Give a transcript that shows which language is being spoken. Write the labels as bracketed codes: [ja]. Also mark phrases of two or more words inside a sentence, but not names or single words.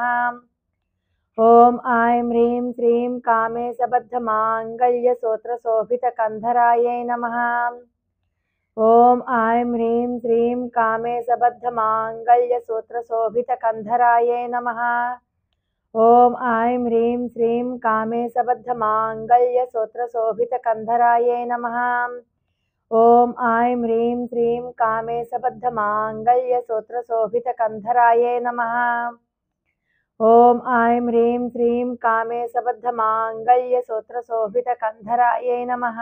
[sa] ॐ ऐं ह्रीं श्रीं कामेशबद्धमाङ्गल्यसूत्रशोभितकन्धरायै नमः। ॐ ऐं ह्रीं श्रीं कामेशबद्धमाङ्गल्यसूत्रशोभितकन्धरायै नमः। ఓం ఐం హ్రీం శ్రీం కామేశబద్ధమాంగళ్యసూత్రశోభితకంధరాయై నమః. ఓం ఐం హ్రీం శ్రీం కామేశబద్ధమాంగళ్యసూత్రశోభితకంధరాయై నమః. ఓం ఐం హ్రీం శ్రీం కామేశబద్ధమాంగళ్యసూత్రశోభితకంధరాయై నమః.